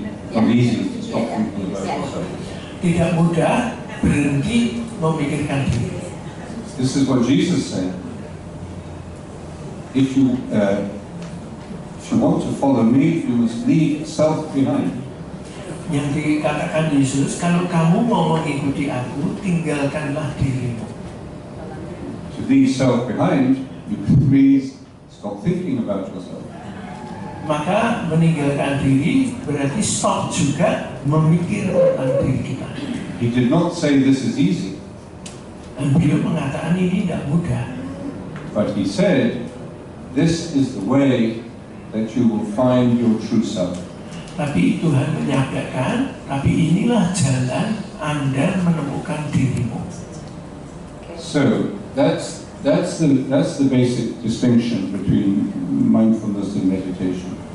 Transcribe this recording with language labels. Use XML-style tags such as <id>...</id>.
<en>Not easy to stop thinking about yourself.</en> <id>Tidak mudah berhenti memikirkan diri.</id> <en>This is what Jesus said. If you want to follow me, you must leave self behind.</en> <id>Yang dikatakan Yesus, kalau kamu mau mengikuti aku, tinggalkanlah dirimu.</id> <en>To leave self behind, you please stop thinking about yourself.</en> <id>Maka meninggalkan diri berarti stop juga memikir tentang diri kita.</id> <en>He did not say this is easy.</en> <id>Dan beliau mengatakan ini tidak mudah.</id> <en>But he said, this is the way that you will find your true self.</en> <id>Tapi Tuhan menyatakan, tapi inilah jalan Anda menemukan dirimu.</id> <en>So that's the basic distinction between mindfulness and meditation.</en>